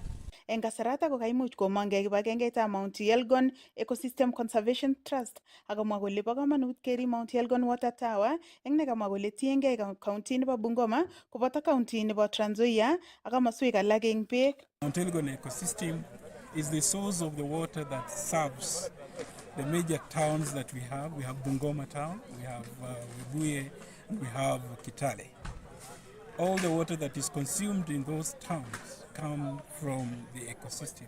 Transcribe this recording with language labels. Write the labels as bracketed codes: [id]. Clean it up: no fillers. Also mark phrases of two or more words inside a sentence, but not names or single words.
[kln] Eng kasarata ko kaimuch komongei kibagengeitab Mount Elgon Ecosystem Conservation Trust akomwa kole bo komonut kerib Mount Elgon Water Tower eng nekamwa kole tiengei county nebo Bungoma koboto county nebo Trans Nzoia ak komoswek alak eng beek. [en] Mount Elgon Ecosystem is the source of the water that serves the major towns that we have. We have Bungoma town, we have Webuye, and we have Kitale. All the water that is consumed in those towns come from the ecosystem.